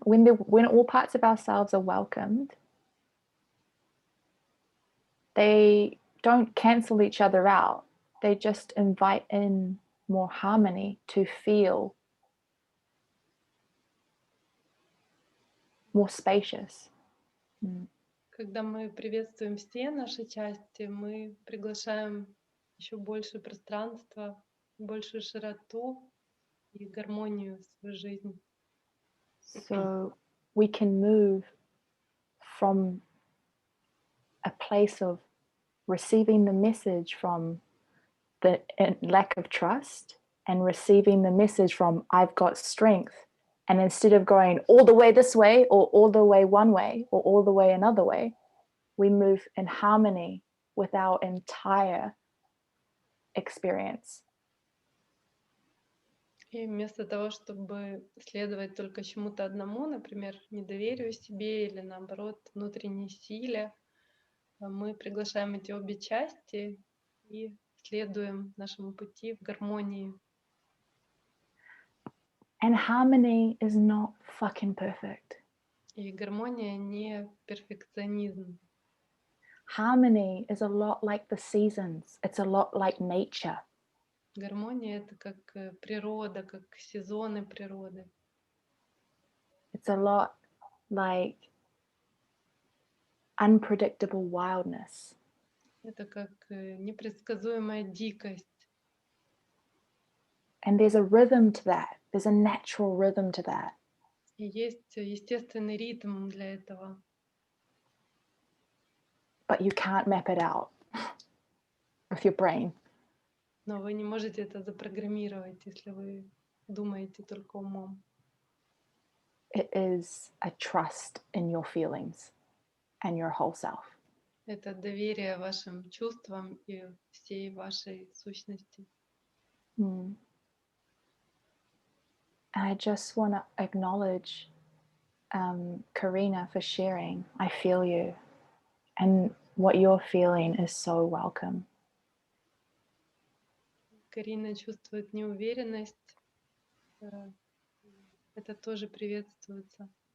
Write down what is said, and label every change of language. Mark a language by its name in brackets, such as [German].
[English] When all parts of ourselves are welcomed, they don't cancel each other out. They just invite in more harmony to feel more spacious. [Russian] Когда мы приветствуем все наши части, мы приглашаем еще больше пространства, большую широту и гармонию в свою жизнь. [English] So we can move from a place of receiving the message from the lack of trust and receiving the message from I've got strength. And instead of going all the way this way or all the way one way or all the way another way, we move in harmony with our entire experience. [Russian] И вместо того, чтобы следовать только чему-то одному, например, недоверию себе или наоборот внутренней силе, мы приглашаем эти обе части и следуем нашему пути в гармонии. [English] And harmony is not fucking perfect. [Russian] И гармония не перфекционизм. [English] Harmony is a lot like the seasons. It's a lot like nature. [Russian] Гармония — это как природа, как сезоны природы. [English] It's a lot like unpredictable wildness. [Russian] Это как непредсказуемая дикость. [English] And there's a rhythm to that. There's a natural rhythm to that. [Russian] И есть естественный ритм для этого. [English] But you can't map it out with your brain. [Russian] Но вы не можете это запрограммировать, если вы думаете только умом. [English] It is a trust in your feelings and your whole self. Это доверие вашим чувствам и всей вашей сущности. And I just want to acknowledge Karina for sharing. I feel you. And what you're feeling is so welcome. [Russian] Карина чувствует неуверенность. Это тоже приветствуется.